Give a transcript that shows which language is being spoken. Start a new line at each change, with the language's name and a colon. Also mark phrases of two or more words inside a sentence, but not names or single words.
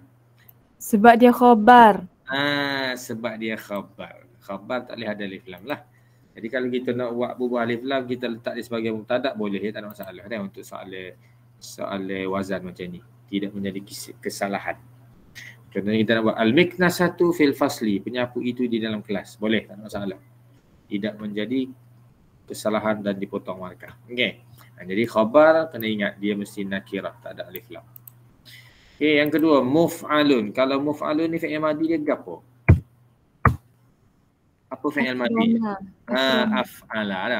Malay: Sebab dia khabar. Sebab dia khabar. Khabar tak boleh ada alif lam lah. Jadi kalau kita nak buat berubah alif lam, kita letak dia sebagai mubtada boleh ya, tak ada masalah dah untuk soalan wazan macam ni. Tidak menjadi kesalahan. Contohnya kita nak buat
Arabic: المكنسة في الفصل,
Malay: penyapu itu di dalam kelas. Boleh, tak ada masalah. Tidak menjadi kesalahan dan dipotong markah. Okey. Jadi khabar kena ingat dia mesti nakirah, tak ada alif lam. Okey, yang kedua muf'alun. Kalau muf'alun ni fi'il madi dia gapo? Apa fi'il madi? Af'ala dah.